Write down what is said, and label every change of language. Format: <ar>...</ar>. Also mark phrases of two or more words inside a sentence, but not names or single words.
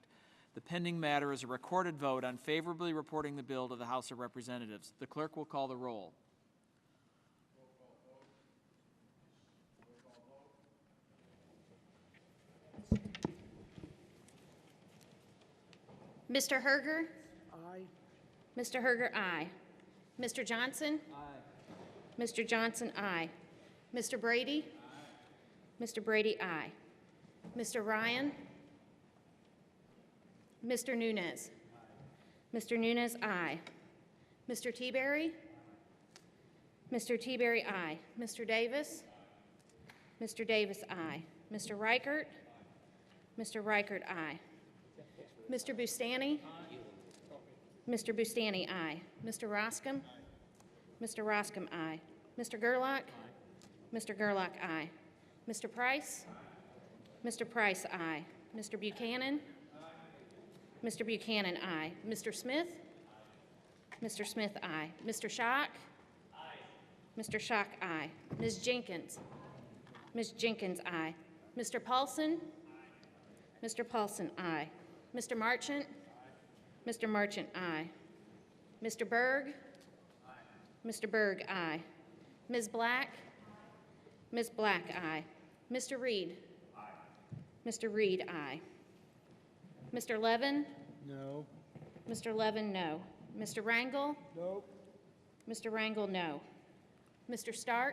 <en>The pending matter is a recorded vote on favorably reporting the bill to the House of Representatives. The clerk will call the roll. Mr. Herger? Aye. Mr. Herger, aye. Mr. Johnson? Aye. Mr. Johnson, aye. Mr. Brady? Aye. Mr. Brady, aye. Mr. Ryan? Mr. Nunes? Aye. Mr. Nunes, aye. Mr. Teaberry? Mr. Teaberry, aye. Mr. Davis? Mr. Davis, aye. Mr. Reichert? Mr. Reichert, aye. Mr. Bustani? Mr. Bustani, aye. Mr. Roscom? Mr. Roscom, aye. Mr. Gerlach? Mr. Gerlach, aye. Mr. Price? Mr. Price, aye. Mr. Buchanan? Mr. Buchanan, aye. Mr. Smith? Mr. Smith, aye. Mr. Schock? Mr. Schock, aye. Ms. Jenkins? Ms. Jenkins, aye. Mr. Paulson? Mr. Paulson, aye. Mr. Marchant? Mr. Marchant, aye. Mr. Berg? Mr. Berg, aye. Ms. Black? Ms. Black, aye. Mr. Reed? Mr. Reed, aye. Mr. Levin? No. Mr. Levin, no. Mr. Rangel? No. Mr. Rangel, no. Mr. Stark?</en>